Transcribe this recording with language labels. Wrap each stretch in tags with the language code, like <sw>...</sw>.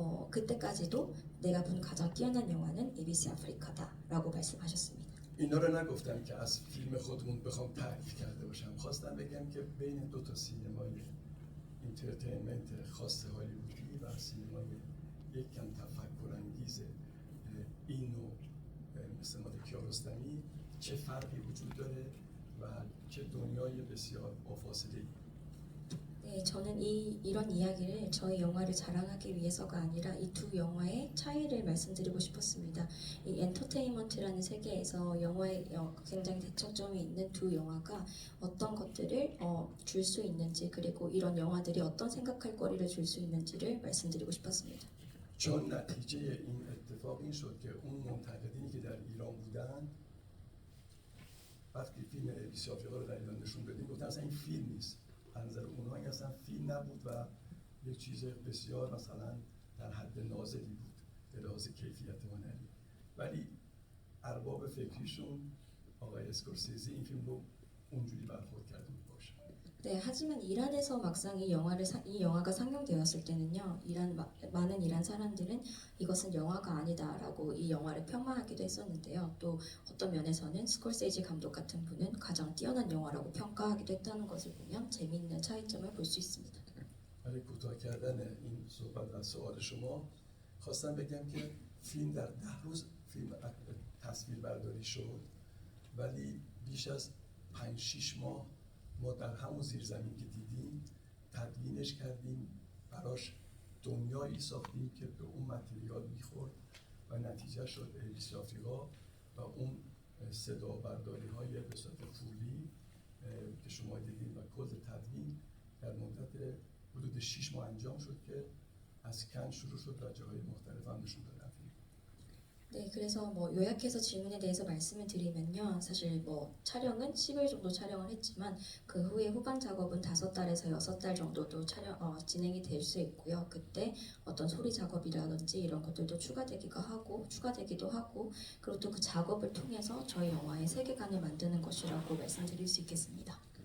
<ko>그때까지도 내가 본 가장 뛰어난 영화는 ABC 아프리카다라고 말씀하셨습니다.</ko> <fa>اینا رو نگفتم که از فیلم خودمون بخوام تعریف کرده باشم، خواستم بگم که بین دو تا سینمای انترتینمنت خاص هالیوودی و سینمای یک کم تفکرانگیز این نوع مثل مال کیارستمی چه فرقی وجود داره و چه دنیای بسیار فاصله‌ای.</fa> <ko>네, 저는 이런 이야기를 저희 영화를 자랑하기 위해서가 아니라 이 두 영화의 차이를 말씀드리고 싶었습니다. 이 엔터테인먼트라는 세계에서 영화에 굉장히 대척점이 있는 두 영화가 어떤 것들을 줄 수 있는지 그리고 이런 영화들이 어떤 생각할 거리를 줄 수 있는지를 말씀드리고 싶었습니다.</ko> <fa>چون نتیجه این اتفاق این شد که اون منتقدینی که در ایران بودن وقتی فیلم ABC آفریقا رو در ایران نشون دادیم گفتن اصلا این فیلم نیست. از نظر اونها این اصلا فیلم نبود و یک چیز بسیار مثلا در حد نازلی بود به لحاظ کیفیت هنری. ولی ارباب فکریشون آقای اسکورسیزی این فیلم رو اونجوری برخورد کرده بود باشه.</fa> <ko>네, 하지만 이란에서 막상 이 영화가 상영되었을 때는요, 많은 이란 사람들은 이것은 영화가 아니다라고 이 영화를 폄하하기도 했었는데요. 또 어떤 면에서는 스콜세이지 감독 같은 분은 가장 뛰어난 영화라고 평가하기도 했다는 것을 보면 재미있는 차이점을 볼 수 있습니다.</ko> <fa>برای کوتاه کردن این صحبت و سوال شما خواستم بگم که فیلم در 10 روز فیلم تصویر برداری شد، ولی بیش از 5-6 ماه ما در همون زیرزمین که دیدیم تدوینش کردیم، براش دنیایی ساختیم که به اون متریال میخورد و نتیجه شد ABC آفریقا و اون صدا برداری های به صورت فولی که شما دیدین و کل تدوین در مدت حدود 6 ماه انجام شد که از کن شروع شد و جاهای مختلف هم نشون دادن.</fa> <ko>네, 그래서 뭐 요약해서 질문에 대해서 말씀을 드리면요. 사실 뭐 촬영은 10일 정도 촬영을 했지만 그 후에 후반 작업은 5달에서 6달 정도도 진행이 될 수 있고요. 그때 어떤 소리 작업이라든지 이런 것들도 추가되기도 하고 그리고 또 그 작업을 통해서 저희 영화의 세계관을 만드는 것이라고 말씀드릴 수 있겠습니다.</ko>